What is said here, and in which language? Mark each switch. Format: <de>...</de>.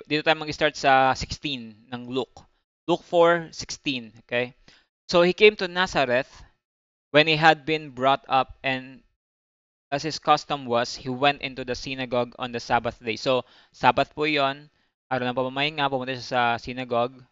<tl>Dito tayo mag-start sa 16 ng Luke.</tl> <en>Luke 4:16. Okay. So he came to Nazareth when he had been brought up, and as his custom was, he went into the synagogue on the Sabbath day.</en> <tl>So, Sabbath po yon, araw ng pamamahinga, pumunta siya sa synagogue.</tl>